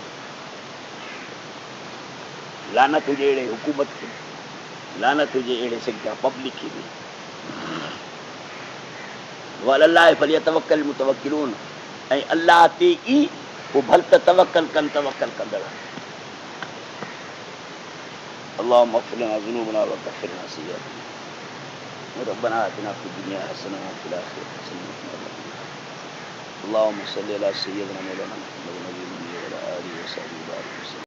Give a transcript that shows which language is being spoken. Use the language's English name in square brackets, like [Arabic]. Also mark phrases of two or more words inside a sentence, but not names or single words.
[Sindhi] लानत हुजे अहिड़े हुकूमत खे, लानत हुजे अहिड़े सिंधा पब्लिक खे बि। [Arabic] وعلى الله فليتوكل المتوكلون, [Sindhi] ऐं अल्लाह ते ई पोइ भल त तवक्कल कनि तवक्कल कंदड़। [Arabic] اللهم اغفر لنا ذنوبنا وكفر عنا سيئاتنا ربنا آتنا في الدنيا حسنة وفي الآخرة حسنة وقنا عذاب النار. اللهم صل على سيدنا مولانا محمد النبي وعلى آله وصحبه وبارك وسلم.